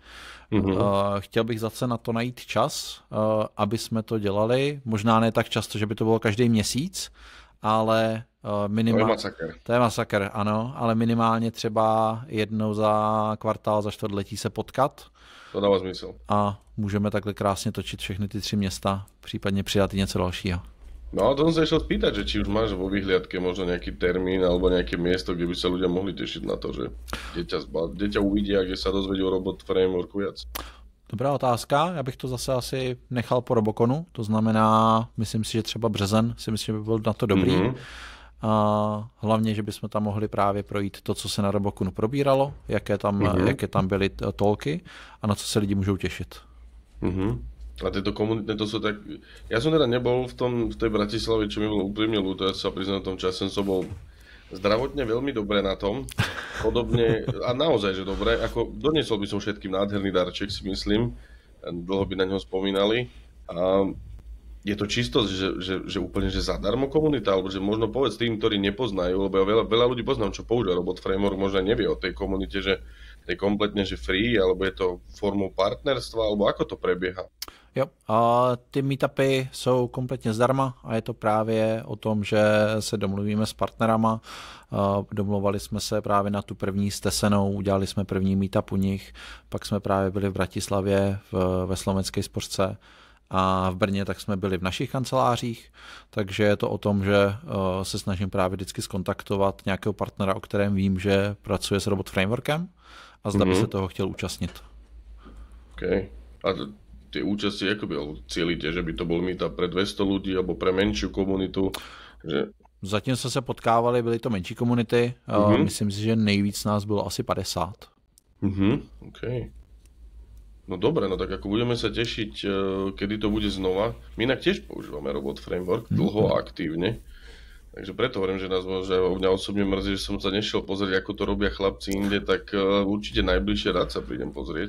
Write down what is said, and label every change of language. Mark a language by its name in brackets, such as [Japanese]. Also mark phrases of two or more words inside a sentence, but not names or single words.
[Czech] Chtěl bych zase na to najít čas, aby jsme to dělali, možná ne tak často, že by to bylo každý měsíc, ale minimálně... To je masakr, ano, ale minimálně třeba jednou za kvartál, za čtvrtletí se potkat. To dává smysl. A můžeme takhle krásně točit všechny ty 3 města, případně přidat i něco dalšího. [Slovak] No a to som sa išiel spýtať, že či už máš vo vyhliadke možno nejaký termín alebo nejaké miesto, kde by sa ľudia mohli tešiť na to, že dieťa uvidia, kde sa dozvedí o Robot Frameworku viac. [Czech] Dobrá otázka, já bych to zase asi nechal po Roboconu, to znamená, myslím si, že třeba březen, si myslím, že by byl na to dobrý. A hlavně, že bychom tam mohli právě projít to, co se na Roboconu probíralo, jaké tam byly tolky a na co se lidi můžou těšit. [Slovak] A tieto komunitné, to sú tak... Ja som teda nebol v tej Bratislave, čo mi bolo úprimne ľúto, ja sa priznám, v tom čase som bol zdravotne veľmi dobre na tom. Podobne, a naozaj, že dobre, ako doniesol by som všetkým nádherný darček, si myslím, dlho by na ňo spomínali. A je to čisto, že úplne, že zadarmo komunita, alebo že možno povedz tým, ktorí nepoznajú, lebo ja veľa ľudí poznám, čo používa Robot Framework, možno nevie o tej komunite, že je kompletne, že free, alebo je to formou partnerstva, alebo ako to prebieha? [Czech] Jo, a ty meetupy jsou kompletně zdarma a je to právě o tom, že se domluvíme s partnerama. Domluvali jsme se právě na tu první s Tesenou, udělali jsme první meetup u nich, pak jsme právě byli v Bratislavě ve Slovenské Spořce a v Brně tak jsme byli v našich kancelářích, takže je to o tom, že se snažím právě vždycky skontaktovat nějakého partnera, o kterém vím, že pracuje s Robot Frameworkem a zda by se toho chtěl účastnit. Okay. [Slovak] A tie účasti, ako by cílite, že by to bol meetup pre 200 ľudí alebo pre menšiu komunitu? Že... [Czech] Zatím jsme se potkávali, byly to menší komunity, myslím si, že nejvíc nás bylo asi 50. Okay. [Slovak] No dobre, no tak ako budeme sa tešiť, kedy to bude znova. My inak tiež používame Robot Framework dlho a aktívne. Takže preto hovorím, že mňa osobne mrzí, že som sa nešiel pozrieť, ako to robia chlapci inde, tak určite najbližšie rád sa prídem pozrieť.